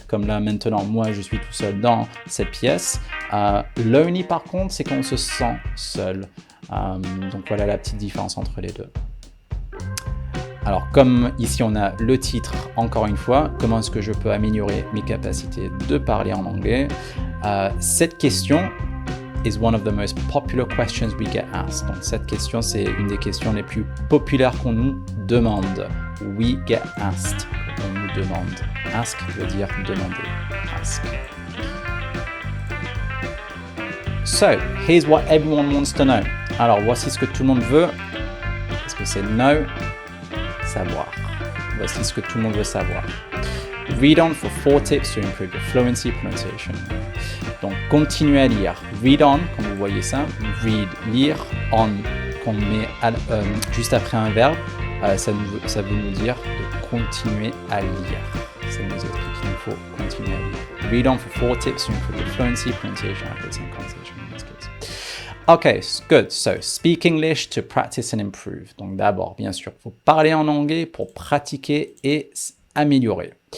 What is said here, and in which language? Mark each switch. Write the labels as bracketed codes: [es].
[fr] Comme là, maintenant, moi, je suis tout seul dans cette pièce. Lonely, par contre, c'est qu'on se sent seul. Donc voilà la petite différence entre les deux. Alors comme ici on a le titre, encore une fois, comment est-ce que je peux améliorer mes capacités de parler en anglais? Cette question [en] is one of the most popular questions we get asked. [fr] Donc cette question, c'est une des questions les plus populaires qu'on nous demande. [en] We get asked, [fr] on nous demande. Ask veut dire demander. Ask. [en] So, here's what everyone wants to know. [fr] Alors, voici ce que tout le monde veut. Est-ce que c'est know? Savoir. Voici ce que tout le monde veut savoir. [en] Read on for 4 tips to improve your fluency pronunciation. [fr] Donc, continuez à lire. Read on, comme vous voyez ça. Read, lire. On, qu'on met juste après un verbe. Ça veut nous dire de continuer à lire. Ça nous explique qu'il nous faut continuer à lire. [en] Read on for 4 tips to improve your fluency, pronunciation, accuracy, and conversation skills. Okay, good. So, speak English to practice and improve. [fr] Donc d'abord, bien sûr, il faut parler en anglais pour pratiquer et améliorer.